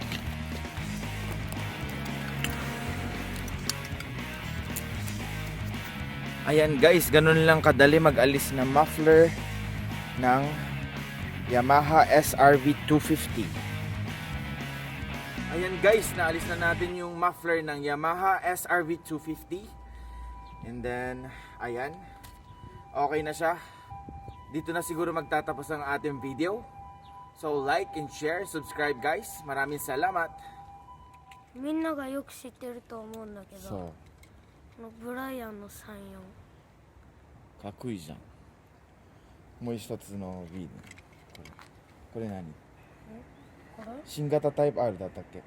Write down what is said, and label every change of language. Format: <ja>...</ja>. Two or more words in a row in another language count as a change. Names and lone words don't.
<tl>Ayan guys, ganun lang kadali mag-alis ng muffler ng Yamaha SRV 250. Ayan guys, naalis na natin yung muffler ng Yamaha SRV 250.</tl> <en>And then,</en> <tl>ayan, okay na siya. Dito na siguro magtatapos ang ating video.</tl> <en>So like and share, subscribe guys.</en> <tl>Maraming salamat.</tl> <ja>みんながよく知ってると思うんだけど、そうこのブライアンの34。かっこいいじゃん。もう一つの V これ何？これ？新型タイプ R だったっけ？</ja>